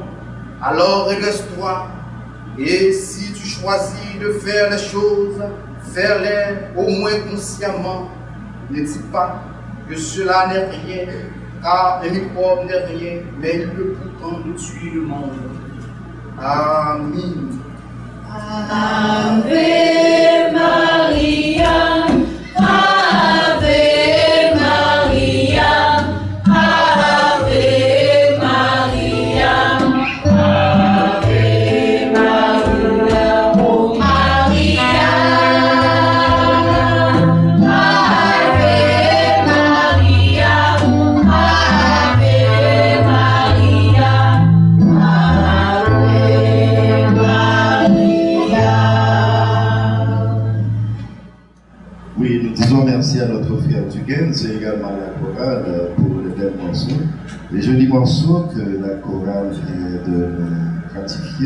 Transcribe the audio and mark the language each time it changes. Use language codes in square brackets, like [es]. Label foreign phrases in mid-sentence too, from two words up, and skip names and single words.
[fr] Alors redresse-toi, et si tu choisis de faire les choses, fais-les au moins consciemment. Ne dis pas que cela n'est rien, car le microbe n'est rien, mais il peut pourtant nous tuer le monde. Amen. [la] Ave Maria, Ave Maria, Ave Maria, Ave Maria, oh Maria, Ave Maria, Ave Maria, [fr] Oui, nous disons merci à notre frère Dugan, c'est également la chorale pour le bel morceau. Les jolis morceaux que la chorale vient de ratifier.